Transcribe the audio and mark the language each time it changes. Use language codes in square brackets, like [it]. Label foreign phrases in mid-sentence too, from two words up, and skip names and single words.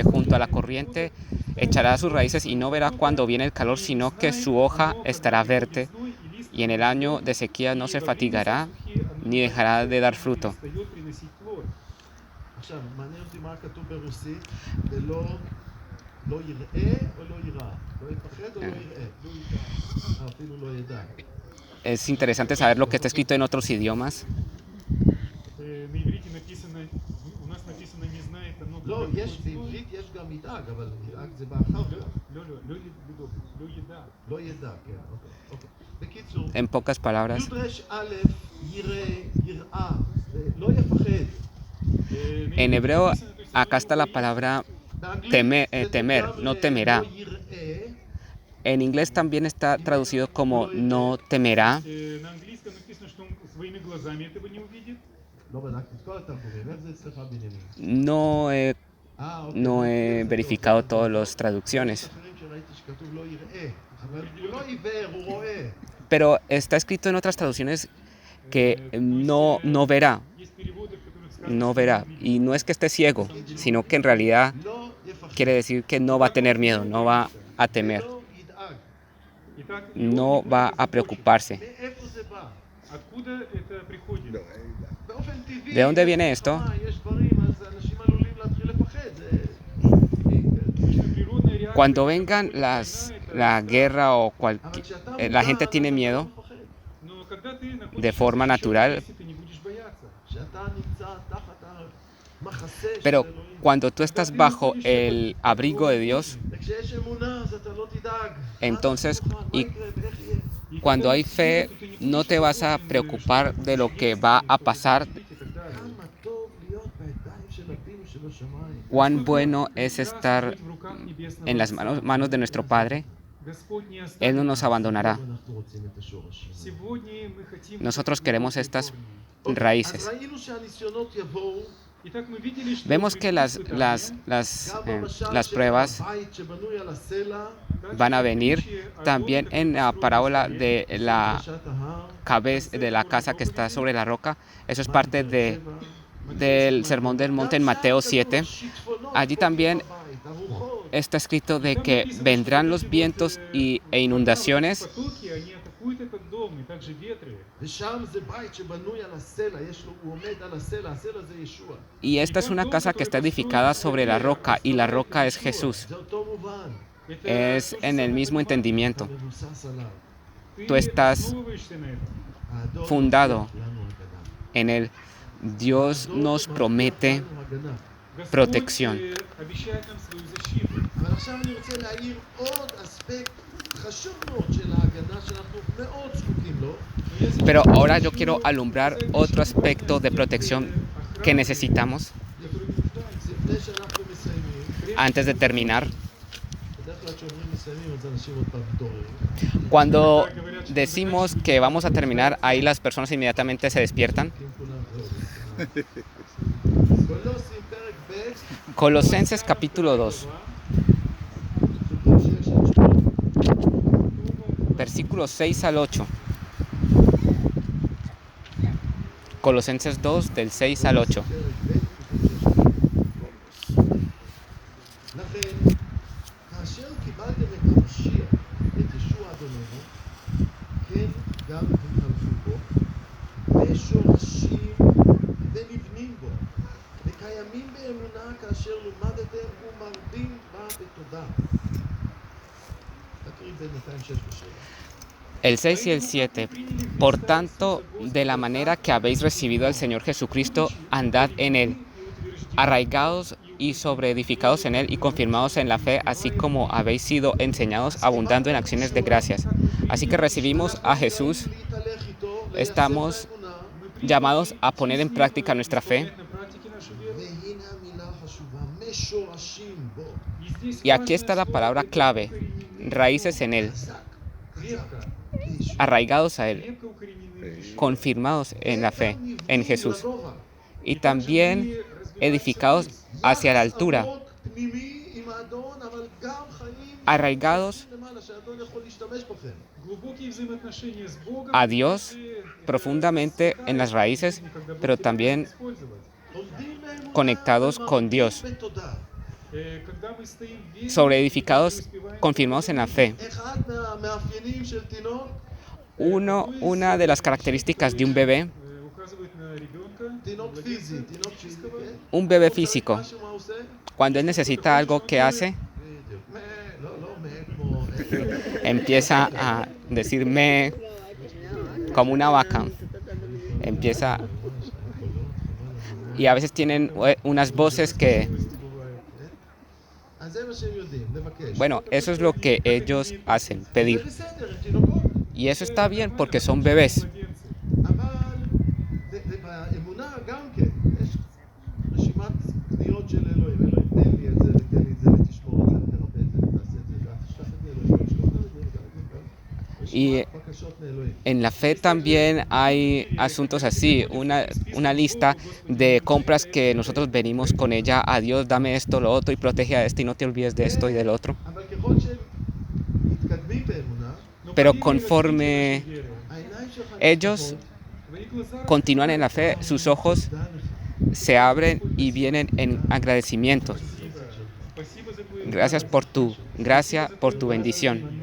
[es] junto a la corriente echará sus raíces y no verá cuando viene el calor, sino que su hoja estará verde, y en el año de sequía no se fatigará ni dejará de dar fruto. Es interesante saber lo que está escrito en otros idiomas. [he] לא, יש בעברית, יש גם ידאג, אבל ידאג זה באחר כך. לא ידע, כן, אוקיי. בקיצור, [es] En pocas palabras, [he] י' א' יראה, יראה, לא יפחד. [es] en hebreo acá está la palabra temer, no temerá. En inglés también está traducido como no temerá. [ru] На английском написано, что он своими глазами этого не увидит. [he] לא בדקתי את כל התרגומים, איך זה אצלך בנימין? [es] No he, [he] אוקיי, [es] no [he] לפי [es] he [he] איך זה [es] verificado [he] טוב. [es] todas las [he] יש [es] traducciones. [he] אחרים שראיתי שכתוב לא יראה, אבל הוא לא עיוור, הוא רואה. [es] Pero está escrito en otras traducciones que no verá, [ru] Есть переводы, в которых сказано, [es] no [ru] что [es] verá. [ru] он [es] Y no es que esté ciego, sino que en realidad [he] לא יפחד. [es] quiere decir que no va a tener miedo, no va a temer, [he] ולא ידאג. [ru] Итак, [es] no va a preocuparse. [he] מאיפה זה בא? [ru] Откуда это приходит? [he] באופן טבעי, [es] ¿De dónde viene esto? [he] יש דברים, אז אנשים עלולים להתחיל לפחד. זה... [ru] Природная реакция. [es] Cuando vengan la guerra o la gente tiene miedo [ru] Но когда ты находишься [es] de forma [ru] в защищенном [es] natural, [ru] месте, ты не будешь бояться. [he] שאתה נמצא תחת המחסה של [es] pero [he] אלוהים. [es] cuando tú estás bajo el abrigo de Dios, [he] וכשיש אמונה, אז אתה לא תדאג. [es] entonces, [he] מה [es] y [he] יקרה ואיך יהיה? [ru] И [es] cuando [ru] когда [es] hay [ru] ты [es] fe, [ru] ты не [es] no [ru] будешь [es] te vas a [ru] озабочен, [es] preocupar [ru] что [es] de lo que [ru] есть, [es] va a [ru] что [es] pasar, [ru] будет и так далее. [he] כמה טוב להיות בידיים של אבינו שבשמיים. [es] cuán bueno es [ru] Прекрасно [es] estar [ru] быть в руках небесного [es] en las [ru] Отца. [es] manos de nuestro Padre. [ru] Господь не оставит [es] Él no nos [ru] нас. [es] abandonará. [he] אנחנו רוצים את השורשים. [ru] Сегодня мы хотим [es] Nosotros queremos estas [he] אז [es] raíces. [he] ראינו שהניסיונות יבואו [ru] Итак, мы видели, что [es] Vemos que [ru] придут испытания, [he] גם במשל [es] las [he] של [es] pruebas [he] הבית שבנוי על הסלע, [ru] также [es] van a [ru] в [es] venir [ru] притче о [es] también [ru] доме, [es] en la [ru] который [es] parábola [ru] построен на [es] de [ru] скале. [es] la [he] פרשת ההר, [es] cabeza de la casa que está sobre la roca. Eso es parte [he] פרק [es] del sermón del monte en Mateo 7. Allí también está escrito de que vendrán los vientos e inundaciones. [ru] Потоки, они атакуют этот дом, и также ветры. [he] ושם זה בית שבנוי על הסלע, הוא עומד על הסלע, הסלע זה ישוע. [es] Y esta es una casa que está edificada sobre la roca y la roca es Jesús. [he] זה אותו מובן, [ru] Это [es] Es [ru] то же [es] en el [ru] самое [es] mismo [ru] понимание. [es] entendimiento. [he] מבוסס עליו. [ru] Ты [es] Tú estás [ru] основываешься на этом. [he] האדון [es] fundado [he] מבטיח לנו הגנה. [es] en él. Dios [he] האדון [es] nos [he] מבטיח [es] promete [he] לנו הגנה. [ru] Господь [es] protección. [ru] обещает нам свою защиту. [he] אבל עכשיו אני רוצה להעיר עוד אספקט חשוב מאוד של ההגנה שאנחנו מאוד זקוקים לו. [ru] Но я сейчас [es] Pero ahora yo [ru] хочу [es] quiero alumbrar [ru] сказать [es] otro [ru] очень [es] aspecto de [ru] важное [es] protección [ru] охраны, [es] que necesitamos [ru] которой мы нуждаемся. [he] לפני שאנחנו מסיימים, [es] antes de terminar. [he] בדרך כלל כשאומרים מסיימים אז אנשים עוד פעם מתעוררים. [es] Cuando decimos que vamos a terminar, ahí las personas inmediatamente se despiertan. [he] כי הם כולם זהו. קולוסים פרק ב', [es] Colosenses capítulo 2, [he] פסוקים 6 עד 8. [es] versículos 6 al 8. Colosenses 2, del 6 al 8. [he] פרק ב', פסוקים 6 עד 8. לכן, כאשר קיבלתם את המשיח, את ישוע אדוננו, כן גם התחלפו בו, ושורשים ונבנים בו, וקיימים באמונה כאשר לומדתם ומרבים בה בתודה. תקריא בינתיים 6 ו-7. [es] El 6 y el 7. Por tanto, de la manera que habéis recibido al Señor Jesucristo, andad en Él, arraigados y sobreedificados en Él y confirmados en la fe, así como habéis sido enseñados, abundando en acciones de gracias. Así que recibimos a Jesús, estamos llamados a poner en práctica nuestra fe. [he] והנה המילה החשובה, משורשים בו. [es] Y aquí está la palabra clave, raíces en Él, [he] חזק, [ru] Крепко, [he] בישוע. [es] arraigados a Él, [ru] крепко укоренены в душе. [es] confirmados en la fe, en Jesús, [he] לגובה. [es] y también edificados hacia la altura, [he] יחס עמוק, פנימי, עם האדון, אבל גם חיים [es] arraigados [he] למעלה, שהאדון יכול להשתמש בכם. [ru] Глубокие взаимоотношения с Богом, [es] a Dios [ru] которые, [es] profundamente en las raíces, [ru] когда Бог [es] pero [ru] тебя [es] también [ru] будет использовать. [he] עומדים באמונה [es] conectados con Dios, [he] ומרבים בתודה. [ru] Когда мы стоим в вере, [es] sobreedificados, [ru] мы успеваем [es] confirmados en la fe. [he] אחד מהמאפיינים של תינוק, [es] Una de las características de un bebé, [ru] указывает на ребенка, [he] תינוק [ru] младенца, [he] פיזי, תינוק פיזי, [ru] физического. [he] כן? [es] un bebé [he] הוא צריך [es] físico, [he] משהו, מה הוא עושה? [es] cuando él necesita algo, ¿qué hace? [he] בדיוק. לא כמו... [es] Empieza a decir me como una vaca. Empieza y a veces tienen unas voces que, [he] אז זה מה שהם יודעים, לבקש. [es] bueno, eso es lo que ellos hacen, [he] זה [es] pedir. [he] בסדר, הם תינוקות. [es] Y eso está bien porque son bebés. [ru] Младенцы. [he] אבל באמונה גם כן, יש רשימת קניות של אלוהים. אלוהים, תן לי את זה, ותן לי את זה, ותשמור את זה, ותרפא את זה, ותעשה את זה, ותשלח את זה, אלוהים, ותשלח את זה, Y en la fe también hay asuntos así, una lista de compras que nosotros venimos con ella a Dios, dame esto, lo otro, y protege a este, y no te olvides de esto y del otro. אבל ככל שהם מתקדמים באמונה, [es] Pero conforme [he] העיניים שלך [es] ellos continúan en la fe, sus ojos se abren y vienen en agradecimiento. Gracias por tu gracia, por tu bendición.